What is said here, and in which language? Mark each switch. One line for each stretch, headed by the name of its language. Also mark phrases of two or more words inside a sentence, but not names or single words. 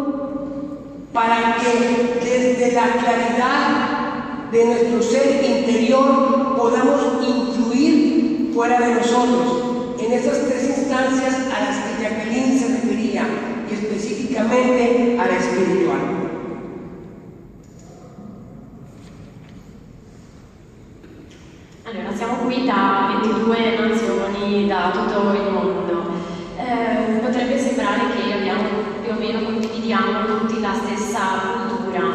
Spanish: para que desde la claridad de nuestro ser interior podamos influir fuera de nosotros en esas tres instancias a las que Jacqueline se refería, y específicamente a la espiritual.
Italian: Allora, siamo qui da 22 nazioni da tutto il mondo. Potrebbe sembrare che abbiamo più o meno condividiamo tutti la stessa cultura.